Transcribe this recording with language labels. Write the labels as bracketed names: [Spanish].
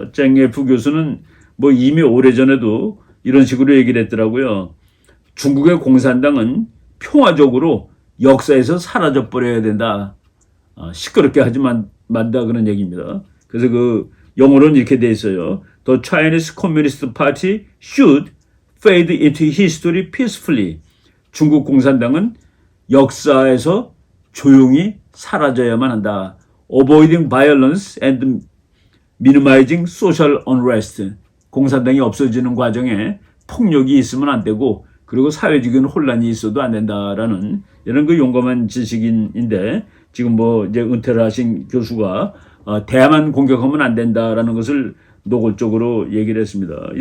[Korean] 쨍예푸 교수는 뭐 이미 오래전에도 이런 식으로 얘기를 했더라고요. 중국의 공산당은 평화적으로 역사에서 사라져버려야 된다. 시끄럽게 하지 만다 그런 얘기입니다. 그래서 그 영어로는 이렇게 돼 있어요. [English] The Chinese Communist Party should fade into history peacefully. [Korean] 중국 공산당은 역사에서 조용히 사라져야만 한다. [English] Avoiding violence and minimizing social unrest. [Korean] 공산당이 없어지는 과정에 폭력이 있으면 안 되고, 그리고 사회적인 혼란이 있어도 안 된다라는 이런 그 용감한 지식인인데, 지금 뭐 이제 은퇴를 하신 교수가 대만 공격하면 안 된다라는 것을 노골적으로 얘기를 했습니다.